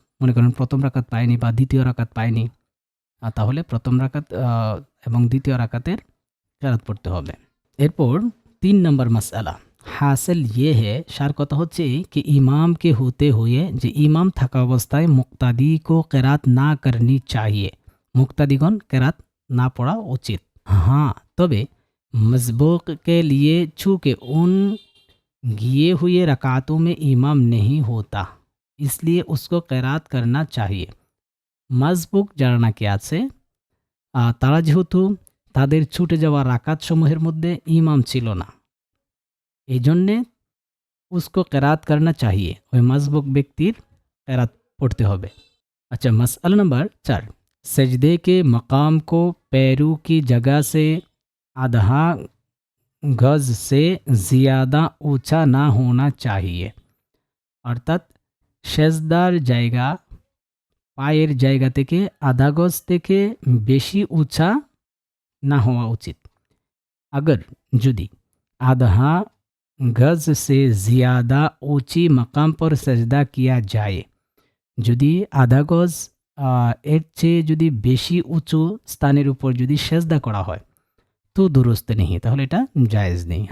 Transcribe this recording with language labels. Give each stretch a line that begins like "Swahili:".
Bangla: মনে করেন প্রথম রাকাত পায়নি বা দ্বিতীয় রাকাত পায়নি, তাহলে প্রথম রাকাত এবং দ্বিতীয় রাকাতের কেরাত পড়তে হবে। এরপর 3 নম্বর মাসআলা,
Hindi: হাসিল ইয়ে है,
Bangla: সার কথা হচ্ছে
Hindi: कि
Bangla: ইমাম
Hindi: के होते हुए,
Bangla: যে ইমাম থাকা অবস্থায় মুক্তাদি
Hindi: को
Bangla: কেরাত না
Hindi: करनी चाहिए,
Bangla: মুক্তাদিগণ কেরাত না পড়া উচিত।
Hindi: हाँ, তবে मसबूक के लिए चूँकि उन किए हुए रकातों में इमाम नहीं होता, इसलिए उसको क़िरात करना चाहिए।
Bangla: मसबुक যারা নাকি আছে তারা যেহেতু তাদের ছুটে যাওয়া রাকাত সমূহের মধ্যে ইমাম ছিল না, এই জন্যে
Hindi: उसको क़िरात करना चाहिए,
Bangla: ওই মসবুক ব্যক্তির क़िरात পড়তে হবে।
Hindi: अच्छा, मसला नंबर 4, सजदे के मकाम को पैरों की जगह से आधा गज से ज़्यादा ऊंचा ना होना चाहिए,
Bangla: অর্থাৎ সেজদার জায়গা পায়ের জায়গা থেকে আধা গজ থেকে বেশি উঁচা না হওয়া উচিত। अगर যদি
Hindi: आधा गज से ज़्यादा ऊंची मकाम पर सजदा किया जाए,
Bangla: যদি আধা গজ এর চেয়ে যদি বেশি উঁচু স্থানের উপর যদি সেজদা করা হয়
Hindi: तो दुरुस्त नहीं,
Bangla: তাহলে এটা জায়েজ নেই।